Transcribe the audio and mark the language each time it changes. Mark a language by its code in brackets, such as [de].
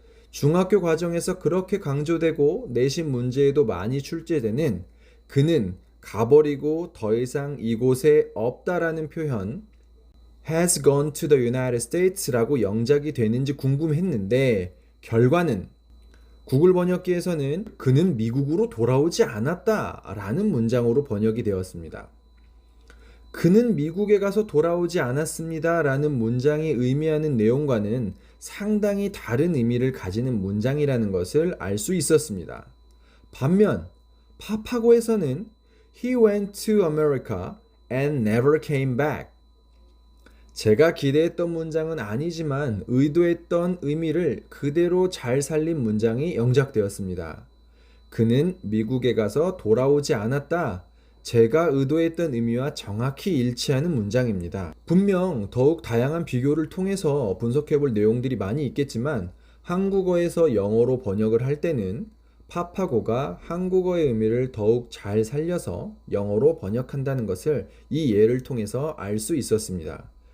[ko] 중학교 과정에서 그렇게 강조되고 내신 문제에도 많이 출제되는 그는 가버리고 더 이상 이곳에 없다라는 표현 [en] has gone to the United States [ko] 라고 영작이 되는지 궁금했는데 결과는 구글 번역기에서는 그는 미국으로 돌아오지 않았다라는 문장으로 번역이 되었습니다. 그는 미국에 가서 돌아오지 않았습니다라는 문장이 의미하는 내용과는 상당히 다른 의미를 가지는 문장이라는 것을 알 수 있었습니다. 반면 파파고에서는 [en] He went to America and never came back. [ko] 제가 기대했던 문장은 아니지만 의도했던 의미를 그대로 잘 살린 문장이 영작되었습니다. 그는 미국에 가서 돌아오지 않았다. 제가 의도했던 의미와 정확히 일치하는 문장입니다. 분명 더욱 다양한 비교를 통해서 분석해 볼 내용들이 많이 있겠지만 한국어에서 영어로 번역을 할 때는 파파고가 한국어의 의미를 더욱 잘 살려서 영어로 번역한다는 것을 이 예를 통해서 알 수 있었습니다.